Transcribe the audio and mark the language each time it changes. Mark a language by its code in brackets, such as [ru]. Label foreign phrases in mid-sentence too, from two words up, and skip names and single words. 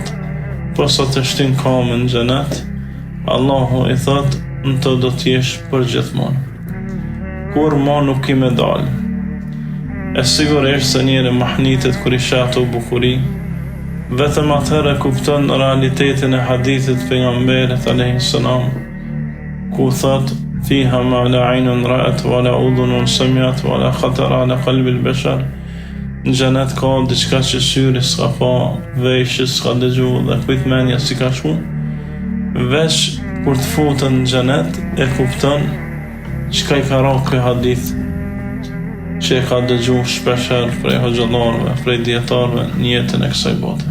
[sq] Po sa të shtin kamë në xhenet, Allahu i thot: në të do t'jesh për gjithmonë. Kur ma nuk i me dalë. E sigurisht se njeri mahnitet kur i shatu bukuri, vetëm atëherë kupton realitetin e hadithit pejgamberit [ar] عليه السلام, [sq] ku thot: [ar] فيها ما لا عين رأت ولا أذن سمعت ولا خطر على قلب البشر. [sq] Në xhenet ka diçka që syri s'ka pa, veshi s'ka dëgju dhe kujt mendja si ka shku. Veç kur të futën në xhenet e kupton çka i ka rënë ky hadith që e ka dëgju shpeshherë prej hoxhallarëve, prej dietarëve në jetën e kësaj bote.